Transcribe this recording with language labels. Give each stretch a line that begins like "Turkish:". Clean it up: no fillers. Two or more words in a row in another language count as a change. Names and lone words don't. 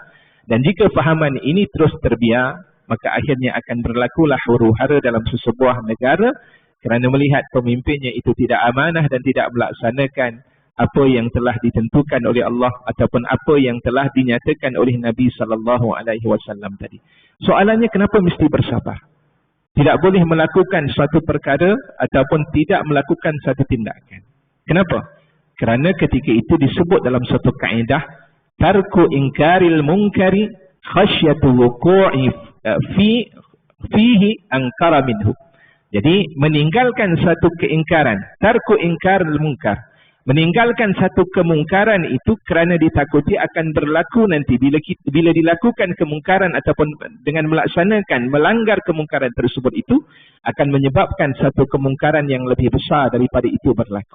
Malay: Dan jika fahaman ini terus terbiar, maka akhirnya akan berlakulah huru-hara dalam sesebuah negara kerana melihat pemimpinnya itu tidak amanah dan tidak melaksanakan apa yang telah ditentukan oleh Allah ataupun apa yang telah dinyatakan oleh Nabi SAW tadi. Soalannya, kenapa mesti bersabar? Tidak boleh melakukan suatu perkara ataupun tidak melakukan satu tindakan. Kenapa? Kerana ketika itu disebut dalam satu kaedah,
Arabic: tarku inkaril munkari khasyatu wuqu'i fihi angkara minhu.
Malay: Jadi meninggalkan satu keingkaran,
Arabic: tarku inkaril munkar,
Malay: meninggalkan satu kemungkaran itu kerana ditakuti akan berlaku nanti bila dilakukan kemungkaran ataupun dengan melaksanakan melanggar kemungkaran tersebut itu akan menyebabkan satu kemungkaran yang lebih besar daripada itu berlaku.